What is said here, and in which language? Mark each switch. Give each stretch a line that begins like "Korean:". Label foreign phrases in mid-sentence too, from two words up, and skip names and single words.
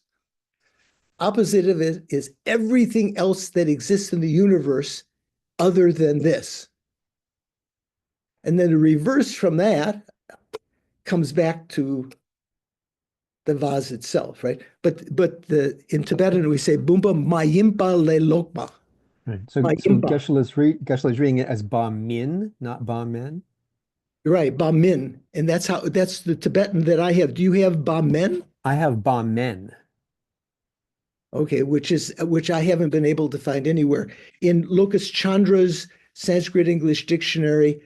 English: Opposite of it is everything else that exists in the universe other than this. And then the reverse from that comes back to the vase itself, right? But in Tibetan we say
Tibetan: བུམ་པ་མ་ཡིན་པ་ལས་ལོག་པ.
English: Right. So Mayimpa, Geshe is reading it as Ba Min, not Ba Men. right? Ba min, and that's the Tibetan that I have. Do you have ba men? I have Ba Men. Okay, which I haven't been able to find anywhere in Locus Chandra's Sanskrit English dictionary.